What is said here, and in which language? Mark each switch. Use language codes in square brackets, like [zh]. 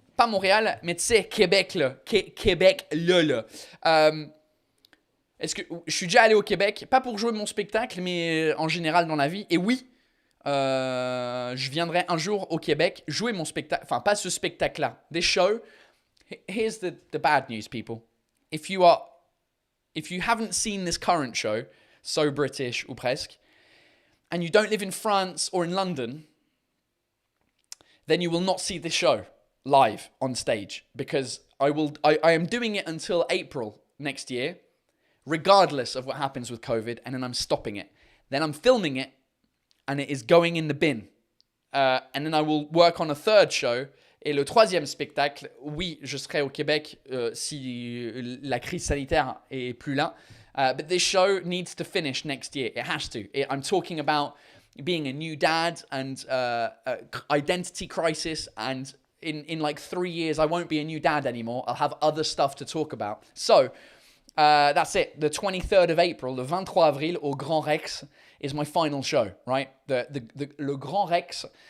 [fr] Pas Montréal, mais tu sais, Québec, là. Québec, là. Est-ce que je suis déjà allé au Québec? Pas pour jouer mon spectacle, mais en général dans la vie. Et oui, je viendrai un jour au Québec jouer mon spectacle. Enfin, pas ce spectacle-là. Des shows. [en] Here's the bad news, people. If you haven't seen this current show, So British ou presque, and you don't live in France or in London, then you will not see this show live on stage, because I am doing it until April next year, regardless of what happens with COVID, and then I'm stopping it. Then I'm filming it, and it is going in the bin. And then I will work on a third show. [fr] Et le troisième spectacle, oui, je serai au Québec si la crise sanitaire est plus là. [en] But this show needs to finish next year. It has to. I'm talking about being a new dad and identity crisis. And in like 3 years, I won't be a new dad anymore. I'll have other stuff to talk about. So that's it. The 23rd of April, [fr] le 23 avril au Grand Rex [en] is my final show, right? Le Grand Rex...